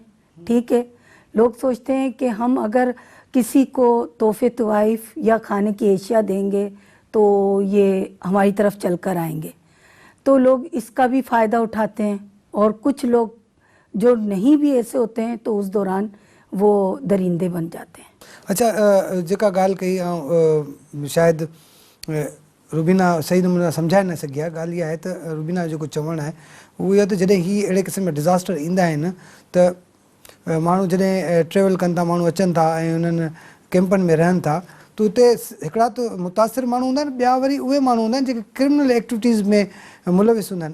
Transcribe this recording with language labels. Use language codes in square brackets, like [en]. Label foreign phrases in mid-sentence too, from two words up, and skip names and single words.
[ur] ٹھیک ہے, لوگ سوچتے ہیں کہ ہم اگر کسی کو تحفے طوائف یا کھانے کی اشیاء دیں گے تو یہ ہماری طرف چل کر آئیں گے, تو لوگ اس کا بھی فائدہ اٹھاتے ہیں. اور کچھ لوگ جو نہیں بھی ایسے ہوتے ہیں تو اس دوران وہ درندے بن جاتے ہیں. [sd] اچھا जेका ॻाल्हि कई शायदि रुबीना सही नमूने समुझाए न सघी आहे. ॻाल्हि इहा आहे त रुबीना जो जेको चवणु आहे उहो इहो त जॾहिं ही अहिड़े क़िस्म जा डिज़ास्टर ईंदा आहिनि त माण्हू जॾहिं ट्रेवल कनि था, माण्हू अचनि था ऐं उन्हनि कैंपनि में रहनि था, त उते हिकिड़ा त मुतासिर माण्हू हूंदा आहिनि, ॿिया वरी उहे माण्हू हूंदा आहिनि जेके [en] criminal activities [sd] में मुलविस हूंदा आहिनि.